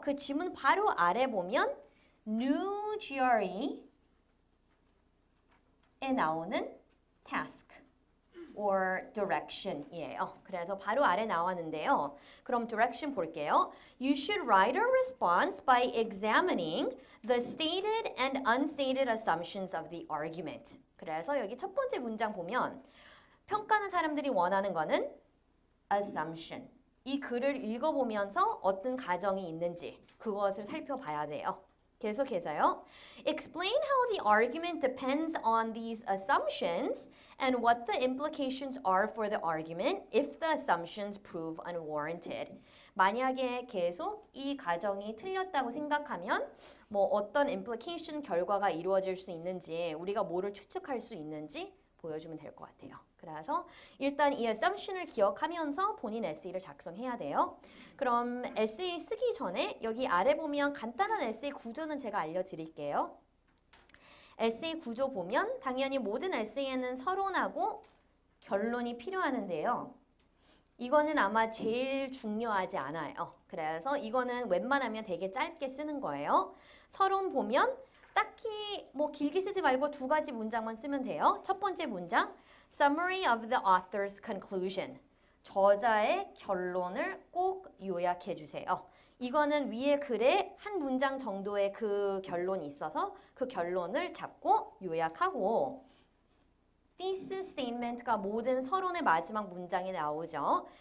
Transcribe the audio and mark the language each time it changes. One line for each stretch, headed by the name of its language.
Korean: 그 지문 바로 아래 보면 new GRE에 나오는 task or direction이에요. 그래서 바로 아래 나왔는데요. 그럼 direction 볼게요.
English: You should write a response by examining the stated and unstated assumptions of the argument.
Korean: 그래서 여기 첫 번째 문장 보면 평가하는 사람들이 원하는 거는 assumption. 이 글을 읽어보면서 어떤 가정이 있는지 그것을 살펴봐야 돼요. 계속해서요.
English: Explain how the argument depends on these assumptions and what the implications are for the argument if the assumptions prove unwarranted.
Korean: 만약에 계속 이 가정이 틀렸다고 생각하면 뭐 어떤 implication 결과가 이루어질 수 있는지 우리가 뭐를 추측할 수 있는지 보여주면 될 것 같아요. 그래서 일단 이 assumption을 기억하면서 본인 에세이를 작성해야 돼요. 그럼 에세이 쓰기 전에 여기 아래 보면 간단한 에세이 구조는 제가 알려드릴게요. 에세이 구조 보면 당연히 모든 에세이에는 서론하고 결론이 필요하는데요. 이거는 아마 제일 중요하지 않아요. 그래서 이거는 웬만하면 되게 짧게 쓰는 거예요. 서론 보면 딱히 뭐 길게 쓰지 말고 두 가지 문장만 쓰면 돼요. 첫 번째 문장,
English: Summary of the author's conclusion.
Korean: 저자의 결론을 꼭 요약해 주세요. 이거는 위에 글에 한 문장 정도의 그 결론이 있어서 그 결론을 잡고 요약하고 thesis statement가 모든 서론의 마지막 문장에 나오죠.